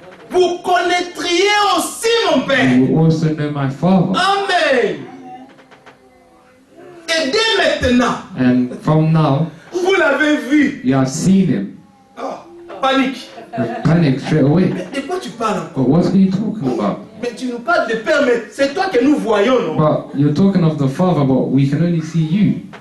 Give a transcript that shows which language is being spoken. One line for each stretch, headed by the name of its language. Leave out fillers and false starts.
French: vous connaîtriez aussi mon Père.
English: you will also know my Father. Amen.
French: Et dès maintenant,
English: And from now,
French: vous l'avez vu.
English: you have seen him.
French: Oh, panique.
English: Panic straight away.
French: Mais de quoi tu parles encore?
English: But what are you talking about?
French: Mais tu nous parles de Père, mais c'est toi que nous voyons, non?
English: But you're talking of the Father, but we can only see you.